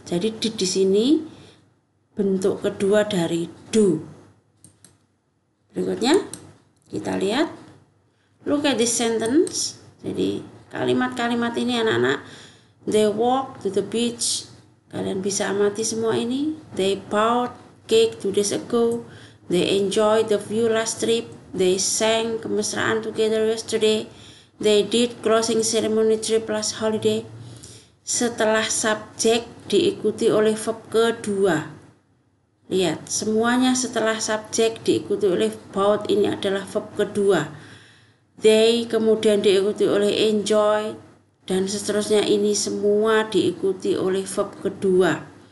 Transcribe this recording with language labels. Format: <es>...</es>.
<id>Jadi di sini bentuk kedua dari do. Berikutnya kita lihat.</id> <en>Look at this sentence.</en> <id>Jadi kalimat-kalimat ini anak-anak.</id> <en>They walk to the beach.</en> <id>Kalian bisa amati semua ini.</id> <en>They bought cake 2 days ago. They enjoyed the view last trip. They sang kemesraan together yesterday. They did closing ceremony trip last holiday.</en> <id>Setelah subjek diikuti oleh verb kedua. Lihat, semuanya setelah subjek diikuti oleh bought, ini adalah verb kedua. They kemudian diikuti oleh enjoy dan seterusnya, ini semua diikuti oleh verb kedua.</id>